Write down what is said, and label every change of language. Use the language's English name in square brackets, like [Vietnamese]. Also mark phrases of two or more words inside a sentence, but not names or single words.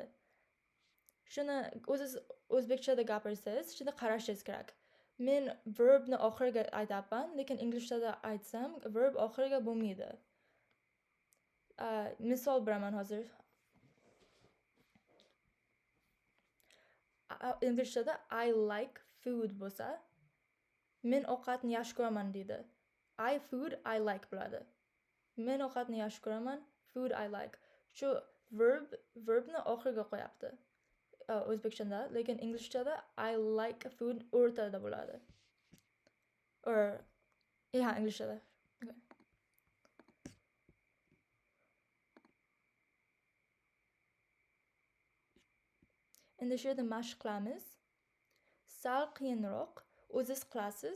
[Uzbek] Shuni o'zingiz o'zbekchada gapirsangiz, shuni qarashingiz kerak. Men verbni oxiriga aytayapman, lekin inglizchada aytsam, verb oxiriga bo'lmaydi. Misol beraman hozir. Inglizchada [English] I like food [Uzbek] bo'lsa, men ovqatni yaxshi ko'raman deydi. [English] I like [Uzbek] bo'ladi. Men ovqatni yaxshi ko'raman, [English] food I like. [Uzbek] Shu verbni oxiriga qo'yapti. O'zbekchada, lekin inglizchada [English] I like food [Uzbek] o'rtada bo'ladi. Inglizchada. Okay. Endi shu yerda mashq qilamiz. Sal qiyinroq, o'zingiz qilasiz.